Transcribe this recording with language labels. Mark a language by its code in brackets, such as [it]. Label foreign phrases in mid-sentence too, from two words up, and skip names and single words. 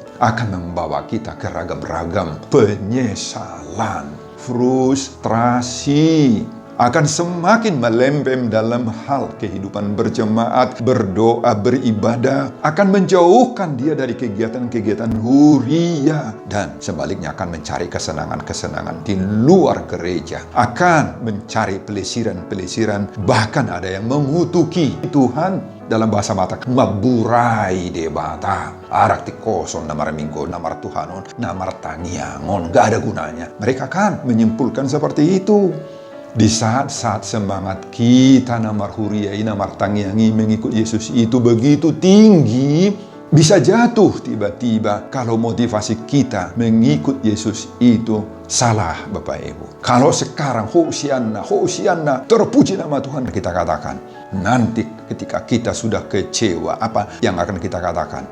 [id] Akan membawa kita ke ragam-ragam penyesalan, frustrasi, akan semakin melempem dalam hal kehidupan berjemaat, berdoa, beribadah, akan menjauhkan dia dari kegiatan-kegiatan Huria, dan sebaliknya akan mencari kesenangan-kesenangan di luar gereja, akan mencari pelesiran-pelesiran, bahkan ada yang mengutuki Tuhan. Dalam bahasa Batak, [bbc] maburai debata, [id] arti kosong, [bbc] namar minggu, namar Tuhanon, namar tangiangon, [id] gak ada gunanya. Mereka kan menyimpulkan seperti itu. Di saat-saat semangat kita [bbc] namar huriai, namar tangiangi [id] mengikut Yesus itu begitu tinggi, bisa jatuh tiba-tiba kalau motivasi kita mengikut Yesus itu salah, Bapak Ibu. Kalau sekarang Hosianna, terpuji nama Tuhan kita katakan, nanti ketika kita sudah kecewa, apa yang akan kita katakan?